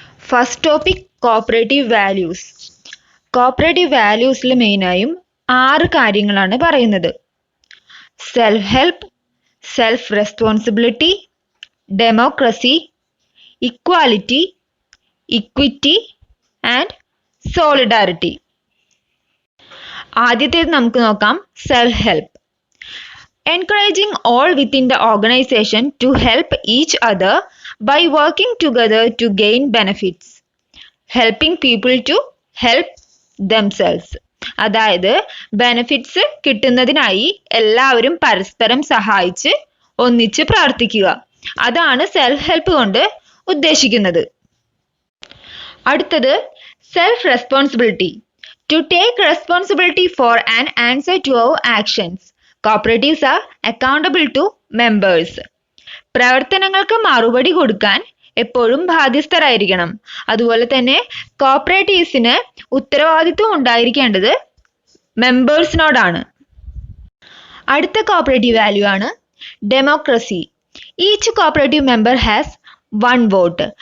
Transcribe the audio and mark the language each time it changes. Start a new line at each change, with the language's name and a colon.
Malayalam: First topic cooperative values. Cooperative വാല്യൂസിൽ മെയിനായും 6 കാര്യങ്ങളാണ് പറയുന്നത്.
English: Self help, self responsibility, democracy, equality, equity and solidarity.
Malayalam: ആദ്യത്തേത് നമുക്ക് നോക്കാം. Self help.
English: Encouraging all within the organization to help each other by working together to gain benefits. Helping people to help themselves.
Malayalam: അതായത് benefits കിട്ടുന്നതിനായി എല്ലാവരും പരസ്പരം സഹായിച്ച് ഒന്നിച്ച് പ്രവർത്തിക്കുക. അതാണ് സെൽഫ് ഹെൽപ്പ് കൊണ്ട് ഉദ്ദേശിക്കുന്നത്. അടുത്തത് self responsibility.
English: To take responsibility for an answer to our actions. Cooperatives are accountable to members.
Malayalam: പ്രവർത്തനങ്ങൾക്ക് മറുപടി കൊടുക്കാൻ എപ്പോഴും ബാധ്യസ്ഥരായിരിക്കണം. അതുപോലെ തന്നെ കോപ്പറേറ്റീവ്സിന് ഉത്തരവാദിത്വം ഉണ്ടായിരിക്കേണ്ടത് മെമ്പേഴ്സിനോടാണ്. അടുത്ത കോപ്പറേറ്റീവ് വാല്യൂ ആണ് democracy.
English: Each cooperative member has 1 vote.